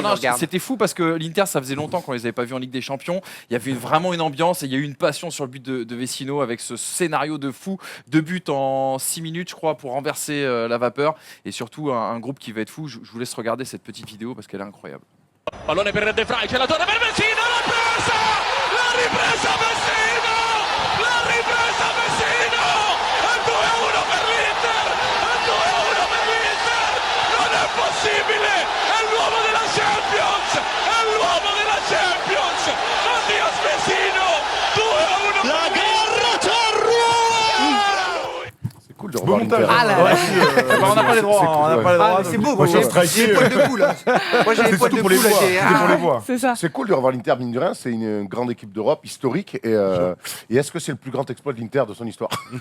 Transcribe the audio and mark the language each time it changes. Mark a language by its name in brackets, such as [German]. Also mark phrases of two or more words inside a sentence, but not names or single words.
[French] nous regarde. c'était fou parce que l'Inter, ça faisait longtemps qu'on les avait pas vus en Ligue des Champions. Il y avait vraiment une ambiance et il y a eu une passion sur le but de Vecino avec ce scénario de fou. 2 buts en 6 minutes, je crois, pour renverser la vapeur. Et surtout, un groupe qui va être fou. Je vous laisse regarder cette petite vidéo parce qu'elle est incroyable. [Italian] Pallone per De Vrij, c'è la torre per Vecino, la ripresa Vecino, la ripresa Vecino, è 2-1 per l'Inter, è 2-1 per l'Inter, non è possibile! Immobile è l'uomo della Champions, è l'uomo della Champions, Mattias Vecino, 2-1. La guerra [French] C'est cool de Beau revoir montage. l'Inter. Ah là Ouais, là. On n'a pas les droits, on n'a pas les Ah, droits. mais c'est beau, Moi, moi je j'ai suis striké. les poils de poule. Moi j'ai les C'est poils de surtout pour les poule. voir. j'ai- C'est pour les voir. C'est ça. C'est cool de revoir l'Inter, mine de rien. C'est une grande équipe d'Europe, historique. Et est-ce que c'est le plus grand exploit de l'Inter de son histoire?